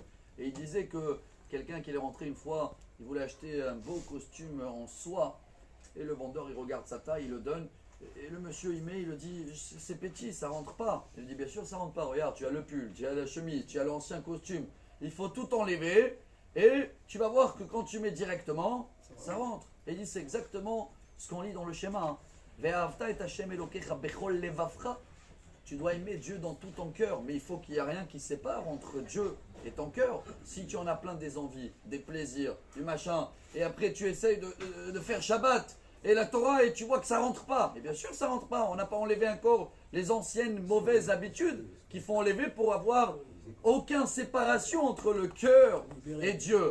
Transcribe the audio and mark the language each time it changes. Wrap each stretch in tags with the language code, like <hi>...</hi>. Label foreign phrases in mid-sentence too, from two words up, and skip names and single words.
<fr>Et il disait que quelqu'un qui est rentré une fois, il voulait acheter un beau costume en soie, et le vendeur il regarde sa taille, il le donne, et le monsieur il met, il le dit c'est petit, ça rentre pas. Il dit bien sûr ça rentre pas, regarde, tu as le pull, tu as la chemise, tu as l'ancien costume, il faut tout enlever, et tu vas voir que quand tu mets directement, ça rentre. Et il dit c'est exactement ce qu'on lit dans le schéma.</fr> <he>ואהבת את השם אלוקיך בכל לבבך.</he> <fr>Tu dois aimer Dieu dans tout ton cœur, mais il faut qu'il n'y ait rien qui sépare entre Dieu et ton cœur. Si tu en as plein des envies, des plaisirs, du machin, et après tu essayes de faire Shabbat, et la Torah, et tu vois que ça rentre pas. Et bien sûr ça rentre pas, on n'a pas enlevé encore les anciennes mauvaises habitudes qu'il faut enlever pour avoir aucune séparation entre le cœur et Dieu.</fr>